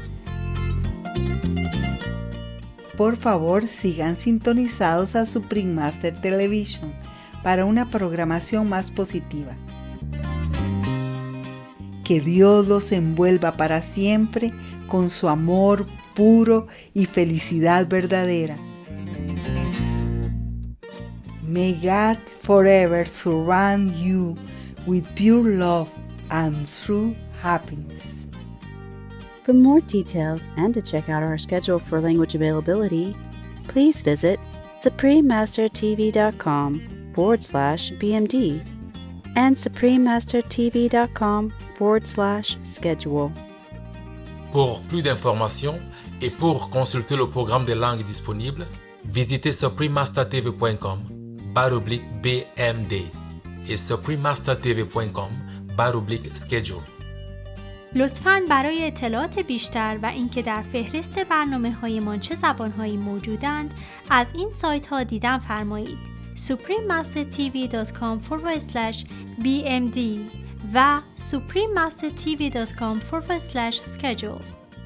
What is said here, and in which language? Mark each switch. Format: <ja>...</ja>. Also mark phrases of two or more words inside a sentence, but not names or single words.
<es>Por favor, sigan sintonizados a Supreme Master Television para una programación más positiva. Que Dios los envuelva para siempre con su amor puro y felicidad verdadera.</es> <en>May God forever surround you with pure love and true happiness. For more details and to check out our schedule for language availability, please visit suprememastertv.com/BMD and suprememastertv.com/schedule.</en> <fr>Pour plus d'informations et pour consulter le programme des langues disponibles, visitez suprememastertv.com/BMD et suprememastertv.com/schedule.</fr> <fa>لطفاً برای اطلاعات بیشتر و اینکه در فهرست برنامه‌هایمان چه زبان‌هایی موجودند از این سایت‌ها دیدن فرمایید. suprememastertv.com/BMD و suprememastertv.com/schedule.</fa>